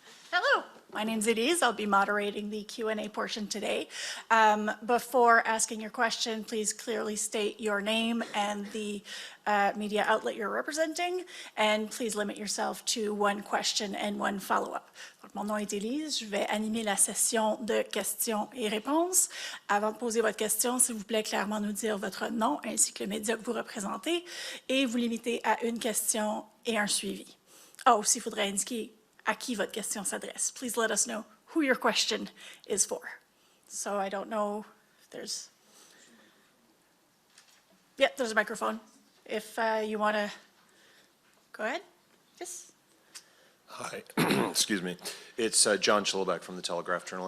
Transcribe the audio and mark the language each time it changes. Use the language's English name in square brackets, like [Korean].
[English] Hello, my name's Elise. I'll be moderating the Q&A portion today. Before asking your question, please clearly state your name and the media outlet you're representing, and please limit yourself to one question and one follow-up. [French] Mon nom est Élise, je vais animer la session de questions et réponses. Avant de poser votre question, s'il vous plaît, clairement nous dire votre nom ainsi que le média que vous représentez et vous limiter à une question et un suivi. Ah, aussi, il faudrait indiquer à qui votre question s'adresse. [English] Please let us know who your question is for. So I don't know if there's... Yeah, there's a microphone. If you want to... Go ahead. Yes. Hi, excuse me. It's John Chilbeck from the Telegraph Journal.